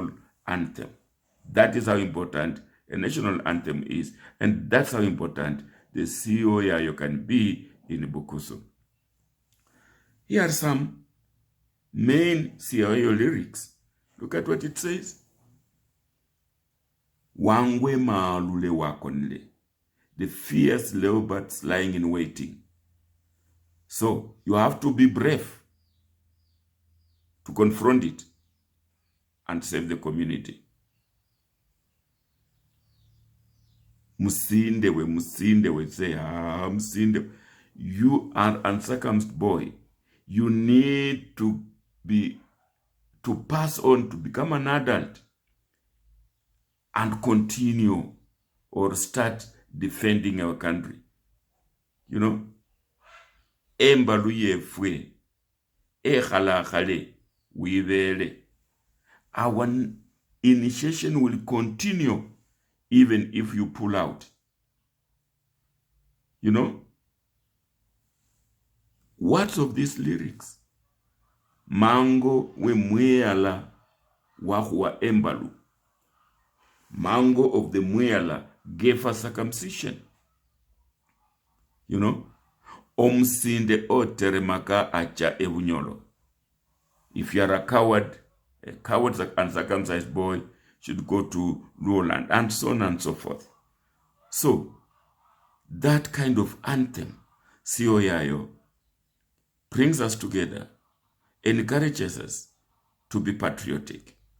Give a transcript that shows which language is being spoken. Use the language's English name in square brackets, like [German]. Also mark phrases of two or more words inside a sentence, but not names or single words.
[English] That is how important a national anthem is. And that's how important the Sioyayo can be in Bukusu. Here are some main Sioyayo lyrics. Look at what it says. [Luyia] Wangwe maalule wakonle, [English] the fierce leopards lying in waiting. So you have to be brave to confront it and save the community. Musinde we say, Musinde. You are uncircumcised boy. You need to pass on to become an adult and continue or start defending our country. You know? [Luyia] Embaluye fwe, khala khale, wivele. [English] Our initiation will continue even if you pull out. You know? What of these lyrics? [Luyia] Mango we mweala wahua embalu. [English] Mango of the mweala gave us circumcision. You know? [Luyia] Omsinde o teremaka acha ebunyolo. [English] If you are a coward uncircumcised boy should go to Lowland, and so on and so forth. So, that kind of anthem, Sioyayo, brings us together, encourages us to be patriotic.